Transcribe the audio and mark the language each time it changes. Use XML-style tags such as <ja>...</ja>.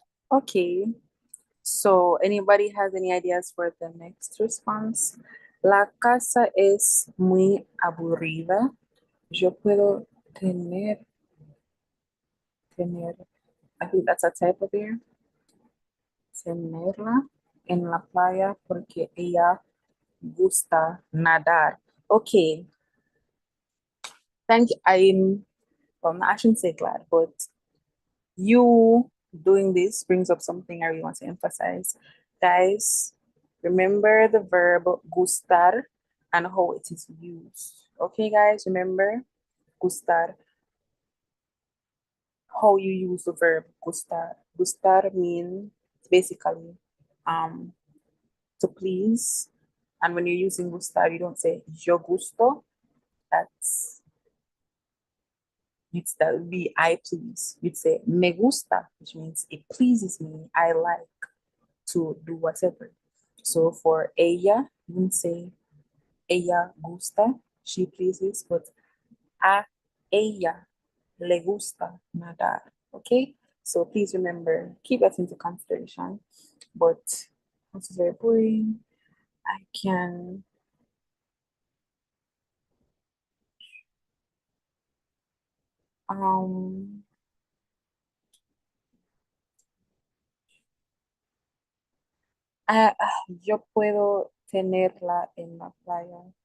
<en>Okay, so anybody has any ideas for the next response?</en> <es>La casa es muy aburrida. Yo puedo tener,</es> <en>I think that's a type of beer.</en> <es>Tenerla en la playa porque ella gusta nadar.</es> <en>Okay, thank you. Well, I shouldn't say glad, but you doing this brings up something I really want to emphasize. Guys, remember the verb gustar and how it is used. Okay, guys, remember gustar, how you use the verb gustar. Gustar means basically um to please. And when you're using gustar, you don't say</en> <es>yo gusto.</es> <en>That's that would be I please. You'd say</en> <es>me gusta,</es> <en>which means it pleases me. I like to do whatever. So for ella, you wouldn't say</en> <es>ella gusta,</es> <en>she pleases, but</en> <es>a ella le gusta nadar.</es> <en>Okay? So please remember, keep that into consideration. But this is very boring. I can um ah,</en> <es>yo puedo tenerla en la playa.</es>